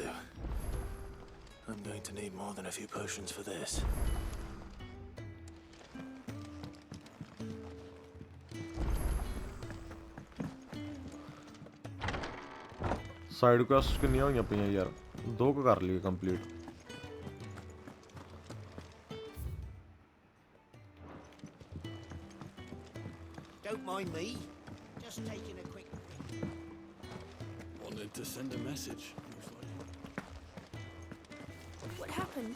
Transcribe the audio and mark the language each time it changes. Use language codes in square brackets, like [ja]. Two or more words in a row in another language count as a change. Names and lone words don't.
[en] I'm going to need more than a few potions for this. side quest [pa] ਕਿੰਨੀਆਂ ਹੋਈਆਂ ਪਈਆਂ ਯਾਰ 2 ਕੁ ਕਰ ਲਈਏ ਕੰਪਲੀਟ [en] Don't mind me. Just taking a quick... Wanted to send a message. What happened?